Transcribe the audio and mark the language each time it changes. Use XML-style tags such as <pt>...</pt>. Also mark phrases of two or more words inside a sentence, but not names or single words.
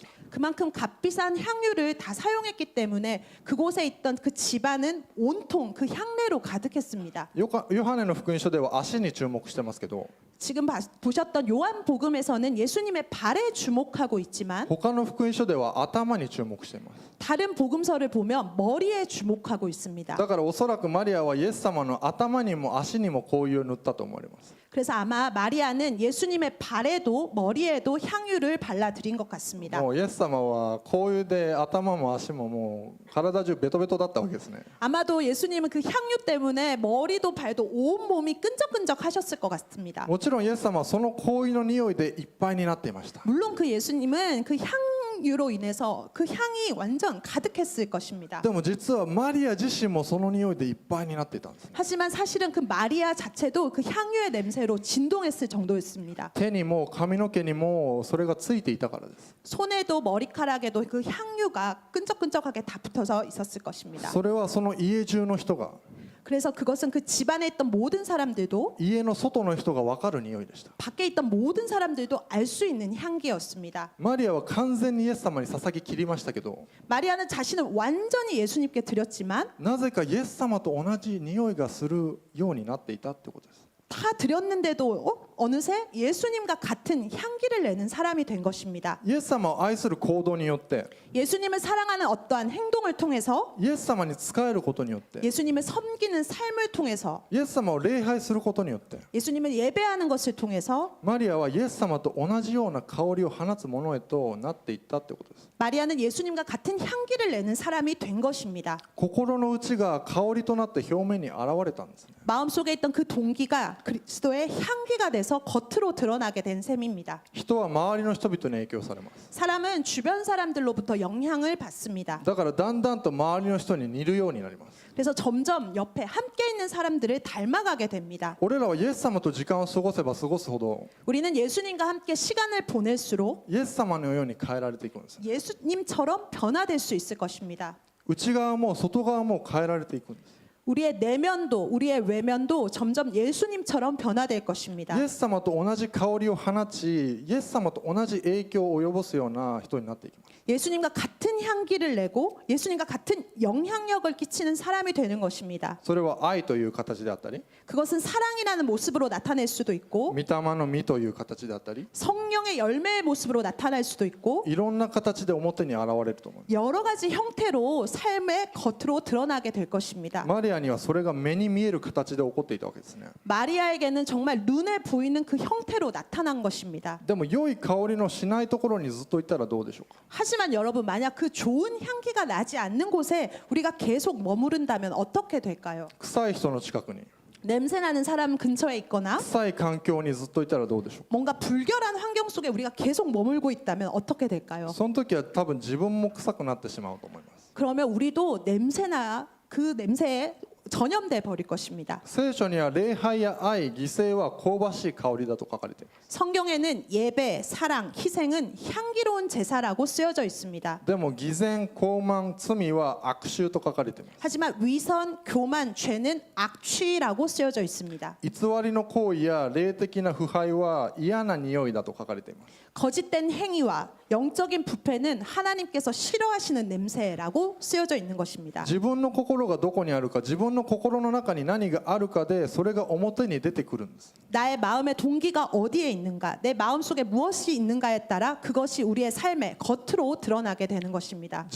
<ko>그만큼 값비싼 향유를 다 사용했기 때문에 그곳에 있던 그 집안은 온통 그 향내로 가득했습니다.</ko> <ja>ヨハネの福音書では足に注目してますけど、</ja> <ko>지금 보셨던 요한복음에서는 예수님의 발에 주목하고 있지만</ko> <ja>他の福音書では頭に注目しています。</ja> <ko>다른 복음서를 보면 머리에 주목하고 있습니다.</ko> <ja>だからおそらくマリアはイエス様の頭にも足にも香油を塗ったと思われます。</ja> <ko>그래서 아마 마리아는 예수님의 발에도 머리에도 향유를 발라드린 것 같습니다.</ko> <ja>もうイエス様は香油で頭も足ももう体中ベトベトだったわけですね。</ja> <ko>아마도 예수님은 그 향유 때문에 머리도 발도 온몸이 끈적끈적 하셨을 것 같습니다.</ko> <ja>もちろんイエス様はその香油の匂いでいっぱいになっていました。</ja> <ko>물론 그 예수님은 그 향유로 인해서 그 향이 완전 가득했을 것입니다.</ko> <ja>でも実はマリア自身もその匂いでいっぱいになっていたんですね。</ja> <ko>하지만 사실은 그 마리아 자체도 그 향유의 냄새로 진동했을 정도였습니다.</ko> <ja>手にも髪の毛にもそれがついていたからです。</ja> <ko>손에도 머리카락에도 그 향유가 끈적끈적하게 다 붙어서 있었을 것입니다.</ko> <ja>それはその家中の人が</ja> <ko>그래서 그것은 그 집안에 있던 모든 사람들도</ko> <ja>家の外の人が分かる匂いでした。</ja> <ko>밖에 있던 모든 사람들도 알 수 있는 향기였습니다.</ko> <ja>マリアは完全にイエス様に捧げ切りましたけど、</ja> <ko>마리아는 자신을 완전히 예수님께 드렸지만</ko> <ja>なぜかイエス様と同じ匂いがするようになっていたってことです。</ja> <ko>다 드렸는데도 어느새 예수님과 같은 향기를 내는 사람이 된 것입니다.</ko> <ja>イエス様を愛する行動によって、</ja> <ko>예수님을 사랑하는 어떠한 행동을 통해서</ko> <ja>イエス様に仕えることによって、</ja> <ko>예수님을 섬기는 삶을 통해서</ko> <ja>イエス様を礼拝することによって、</ja> <ko>예수님을 예배하는 것을 통해서</ko> <ja>マリアはイエス様と同じような香りを放つものへとなっていったってことです。</ja> <ko>마리아는 예수님과 같은 향기를 내는 사람이 된 것입니다.</ko> <ja>心の内が香りとなって表面に現れたんですね。</ja> <ko>마음속에 있던 그 동기가 그리스도의 향기가 돼서 겉으로 드러나게 된 셈입니다.</ko> <ja>人は周りの人々に影響されます。</ja> <ko>사람은 주변 사람들로부터 영향을 받습니다.</ko> <ja>だからだんだんと周りの人に似るようになります。</ja> <ko>그래서 점점 옆에 함께 있는 사람들을 닮아가게 됩니다.</ko> <ja>俺らはイエス様と時間を過ごせば過ごすほど</ja> <ko>우리는 예수님과 함께 시간을 보낼수록</ko> <ja>イエス様のように変えられていくんです。</ja> <ko>예수님처럼 변화될 수 있을 것입니다.</ko> <ja>内側も外側も変えられていくんです。</ja> <ko>우리의 내면도 우리의 외면도 점점 예수님처럼 변화될 것입니다.</ko> <ja>イエス様と同じ香りを放ち、イエス様と同じ影響を及ぼすような人になっていきます。</ja> <ko>예수님과 같은 향기를 내고 예수님과 같은 영향력을 끼치는 사람이 되는 것입니다.</ko> <ja>それは愛という形であったり、</ja> <ko>그것은 사랑이라는 모습으로 나타낼 수도 있고</ko> <ja>御霊の実という形であったり、</ja> <ko>성령의 열매의 모습으로 나타날 수도 있고</ko> <ja>いろんな形で表に現れると思います。</ja> <ko>여러 가지 형태로 삶의 겉으로 드러나게 될 것입니다.</ko> <ja>マリアにはそれが目に見える形で起こっていたわけですね。</ja> <ko>마리아에게는 정말 눈에 보이는 그 형태로 나타난 것입니다.</ko> <ja>でも良い香りのしないところにずっといたらどうでしょうか。</ja> <ko>하지만 여러분 만약 그 좋은 향기가 나지 않는 곳에 우리가 계속 머무른다면 어떻게 될까요?</ko> <ja>臭い人の近くに、</ja> <ko>냄새나는 사람 근처에 있거나</ko> <ja>臭い環境にずっといたらどうでしょうか。</ja> <ko>뭔가 불결한 환경 속에 우리가 계속 머물고 있다면 어떻게 될까요?</ko> <ja>その時は多分自分も臭くなってしまうと思います。</ja> <ko>그러면 우리도 냄새나 그 냄새에 전염돼 버릴 것입니다.</ko> <ja>聖書には礼拝や愛、犠牲は香ばしい香りだと書かれています。</ja> <ko>성경에는 예배, 사랑, 희생은 향기로운 제사라고 쓰여져 있습니다.</ko> <ja>でも偽善、傲慢、罪は悪臭と書かれています。</ja> <ko>하지만 위선, 교만, 죄는 악취라고 쓰여져 있습니다.</ko> <ja>偽りの行為や霊的な腐敗は嫌な匂いだと書かれています。</ja> <ko>거짓된 행위와 영적인 부패는 하나님께서 싫어하시는 냄새라고 쓰여져 있는 것입니다.</ko> <ja>自分の心がどこにあるか、自分の心の中に何があるかでそれが表に出てくるんです。</ja> <ko>나의 마음의 동기가 어디에 있는가, 내 마음속에 무엇이 있는가에 따라 그것이 우리의 삶에 겉으로 드러나게 되는 것입니다.</ko>